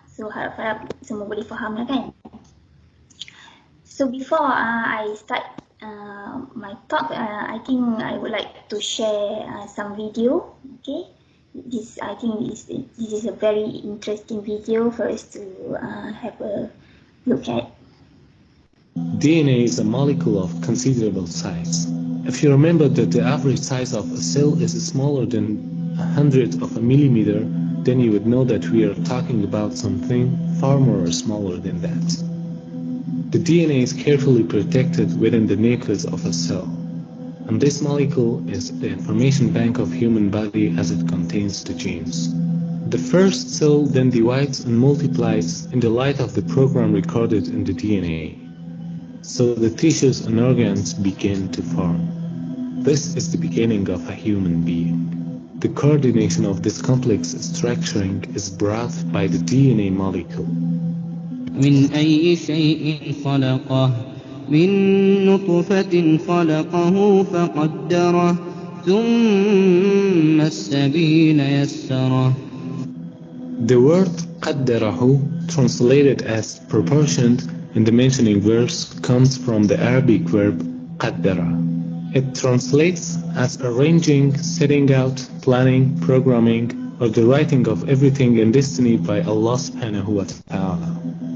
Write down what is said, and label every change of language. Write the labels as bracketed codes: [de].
[ms] So harap-harap semua boleh faham lah kan. [en] So before I start my talk, I think I would like to share some video. Okay, I think this is a very interesting video for us to have a look at. DNA is a molecule of considerable size. If you remember that the average size of a cell is smaller than 100 of a millimeter, then you would know that we are talking about something far more smaller than that. The DNA is carefully protected within the nucleus of a cell, and this molecule is the information bank of human body as it contains the genes. The first cell then divides and multiplies in the light of the program recorded in the DNA. So the tissues and organs begin to form. This is the beginning of a human being. The coordination of this complex structuring is brought by the DNA molecule. [ar] من أي شيء خلقه من نطفة خلقه فقدره ثم السبيل يسره. [en] The word قدره, translated as proportioned in the mentioning verse, comes from the Arabic verb قدر. It translates as arranging, setting out, planning, programming, or the writing of everything in destiny by Allah subhanahu wa ta'ala.